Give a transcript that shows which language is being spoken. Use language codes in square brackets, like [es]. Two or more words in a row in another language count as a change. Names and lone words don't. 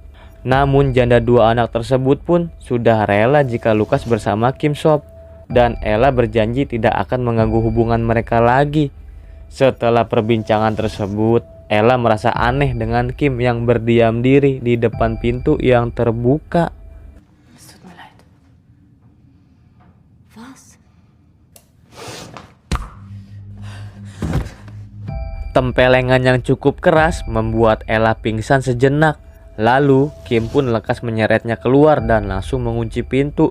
[id] Namun janda dua anak tersebut pun sudah rela jika Lukas bersama Kim Sop. Dan Ella berjanji tidak akan mengganggu hubungan mereka lagi. Setelah perbincangan tersebut, Ella merasa aneh dengan Kim yang berdiam diri di depan pintu yang terbuka. [de] Es tut mir leid. Was? [id] Tempelengan yang cukup keras membuat Ella pingsan sejenak. Lalu Kim pun lekas menyeretnya keluar dan langsung mengunci pintu.